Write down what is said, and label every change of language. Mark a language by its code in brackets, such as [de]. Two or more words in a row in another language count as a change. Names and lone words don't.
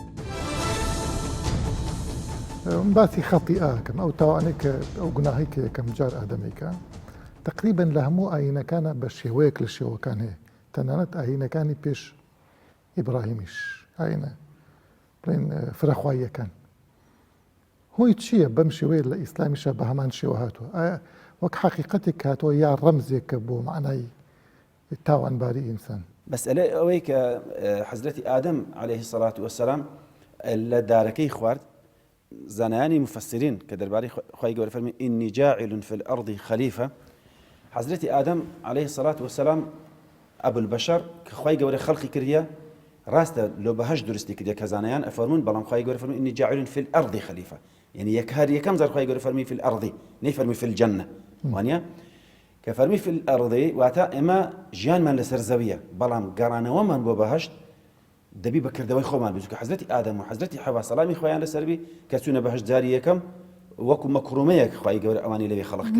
[ckb] باسی خەتیئەکەم ئەو تاوانێک کە ئەو گوناهی کە یەکەم جار ئادەمێکە تقریبا لە هەموو ئاینەکانە بە شێوەیەک لە شێوەکان هەیە تەنانەت ئاینەکانی پێش ئیبراهیمیش ئاینە بڵێن فرەخواییەکان هۆی چییە بەم شێوەیە لە ئیسلامیشە بە هەمان شێوە هاتووە ئایا وەک حەقیقەتێک هاتووە یا ڕەمزێکە بۆ معنای تاوانباری ئینسان مەسئلە ئەوەی کە حەزرەتی ئادەم [ar] عەلەیهی السەڵات وەسەلام [ckb] لە دارەکەی خوارد زانایانی مفسرین کە دەربارەی خوای گەورە فەرمی [ar] ئینی جاعل فی الأرض خەلیفە [ckb] حەزرەتی ئادەم [ar] عەلەیهی السەڵات وەسەلام [ckb] ئەبولبەشەر کە خوای گەورە خەڵقی کردیە ڕاستە لۆ بەهەشت دروستی کردیە کە زانایان ئەفەرمون بەڵام خوای گەورە فەرمی [ar] ئینی جاعل فی الأرض خەلیفە [ckb] یعنی یەکەم جار خوای گەورە فەرمی [ar] فی الأرض [ckb] نەیفەرمی [ar] فی الجەنە [ckb] وانە کە فەرمی [ar] فی الأرض [ckb] واتە ئێمە ژیانمان لەسەر زەویە بەڵام گەڕانەوەمان بۆ بەهەشت دەبی بەکردەوەی خۆمان بچووکە حەزرەتی ئادەم و حەزرەتی حەوا سەلامی خۆیان لەسەربی کە چوونە بەهەشت جاری یەکەم وەکو مەکرومەیەک خوای گەورە ئەوانی لەوێ خەڵق کرد.